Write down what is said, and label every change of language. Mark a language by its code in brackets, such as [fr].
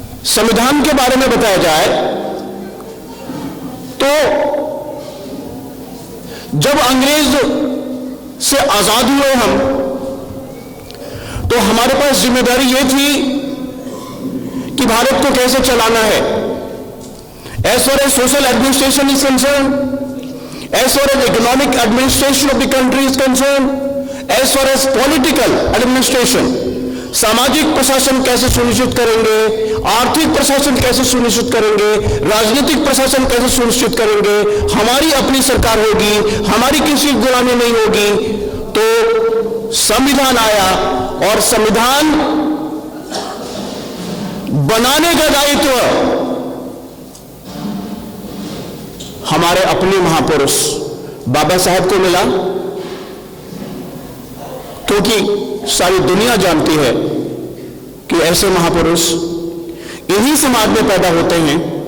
[hi] संविधान के बारे में बताया जाए तो जब अंग्रेज से आजाद हुए हम, तो हमारे पास जिम्मेदारी यह थी कि भारत को कैसे चलाना है. [en] As far as social administration is concerned, as far as economic administration of the country is concerned, as far as political administration, [hi] सामाजिक प्रशासन कैसे सुनिश्चित करेंगे, आर्थिक प्रशासन कैसे सुनिश्चित करेंगे, राजनीतिक प्रशासन कैसे सुनिश्चित करेंगे, हमारी अपनी सरकार होगी, हमारी किसी गुलामी नहीं होगी। तो संविधान आया और संविधान बनाने का दायित्व हमारे अपने महापुरुष बाबा साहब को मिला, क्योंकि सारी दुनिया जानती है कि ऐसे महापुरुष इन्हीं समाज में पैदा होते हैं।